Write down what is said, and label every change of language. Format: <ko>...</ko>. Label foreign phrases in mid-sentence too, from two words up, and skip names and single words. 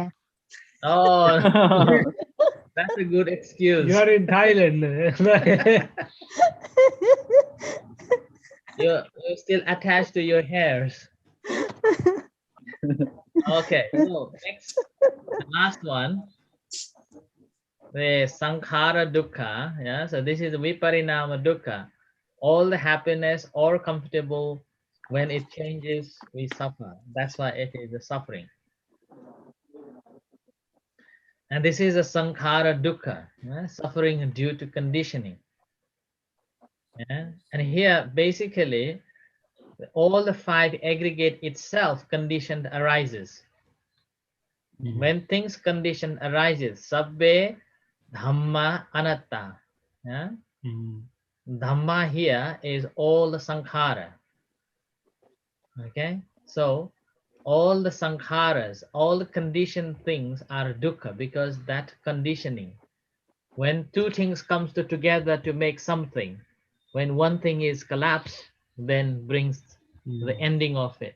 <en>Oh, that's a good excuse. You're in Thailand. You're still attached to your hairs. Okay, so next, the last one, the</en> <pi>sankhara dukkha.</pi> <en>Yeah, so this is</en> <pi>viparinama dukkha.</pi> <en>All the happiness or comfortable, when it changes, we suffer. That's why it is the suffering. And this is a</en> <pi>sankhara dukkha,</pi> <en>suffering due to conditioning. Yeah? And here, basically, all the 5 aggregate itself conditioned arises. When things conditioned arises,</en> <pi>sabbe dhamma anatta. Yeah?</pi> <en>Dhamma here is all the sankhara. Okay, so all the sankharas, all the conditioned things are dukkha because that conditioning. When 2 things comes together to make something, when one thing is collapsed, then brings the ending of it.</en>